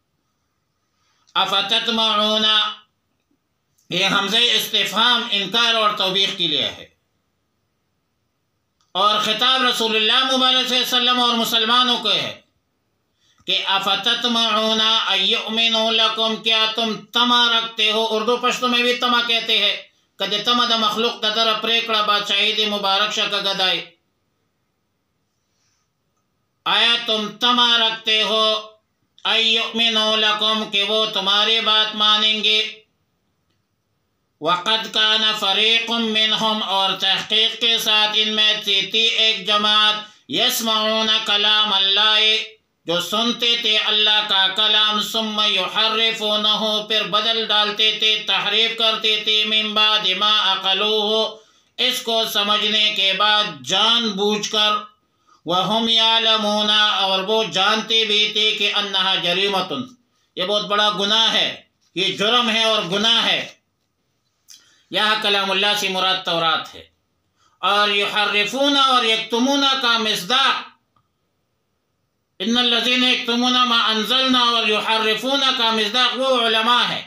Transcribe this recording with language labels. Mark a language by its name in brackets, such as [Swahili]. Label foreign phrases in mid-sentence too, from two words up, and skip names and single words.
[Urdu] افتطمعون، یہ حمزہ استفہام انکار اور توبیخ کے لیے ہے، اور خطاب رسول اللہ مبارک صلی اللہ علیہ وسلم اور مسلمانوں کو ہے کہ [Arabic] افتطمعون ان یؤمنوا لکم، [Urdu] کیا تم طمع رکھتے ہو؟ اردو پشتو میں بھی طمع کہتے ہیں، [Pashto] کدے طمع دا مخلوق دا در پریکڑا بادشاہی دی مبارک شاہ کا گدائی۔ [Urdu] آیا تم طمع رکھتے ہو [Arabic] ان یؤمنوا لکم [Urdu] کہ وہ تمہاری بات مانیں گے؟ [Arabic] وقد کان فریق منہم، [Urdu] اور تحقیق کے ساتھ ان میں تھی ایک جماعت، [Arabic] یسمعون کلام اللہ، [Urdu] جو سنتے تھے اللہ کا کلام، [Arabic] ثم یحرفونہ، [Urdu] پھر بدل ڈالتے تھے، تحریف کرتے تھے، [Arabic] من بعد ما عقلوہ، [Urdu] اس کو سمجھنے کے بعد جان بوجھ کر، [Arabic] وہم یعلمون، [Urdu] اور وہ جانتے بھی تھے کہ [Arabic] انہا جریمۃ، [Urdu] یہ بہت بڑا گناہ ہے، یہ جرم ہے اور گناہ ہے۔ یہاں کلام اللہ سے مراد تورات ہے، اور یحرفون اور یکتمون کا مصداق [Arabic] ان الذین یکتمون ما انزلنا [Urdu] اور یحرفون کا مصداق وہ علماء ہے۔